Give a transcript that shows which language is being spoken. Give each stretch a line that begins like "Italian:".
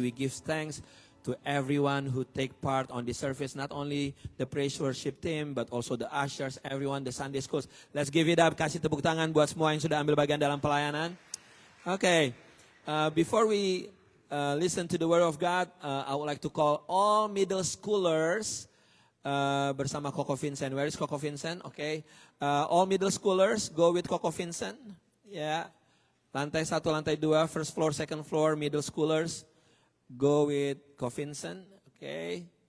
English: We give thanks to everyone who take part on this service. Not only the praise worship team, but also the ushers, everyone, the Sunday schools. Let's give it up.
Indonesian: Kasih tepuk tangan buat semua yang sudah ambil bagian dalam pelayanan.
English: Okay. Before we listen to the word of God, I would like to call all middle schoolers
Indonesian: bersama
English: Coco Vincent. Where is Coco Vincent? Okay. All middle schoolers go with Coco Vincent. Yeah.
Indonesian: Lantai 1, lantai 2,
English: first floor, second floor, middle schoolers, go with Ko-Vincent, okay?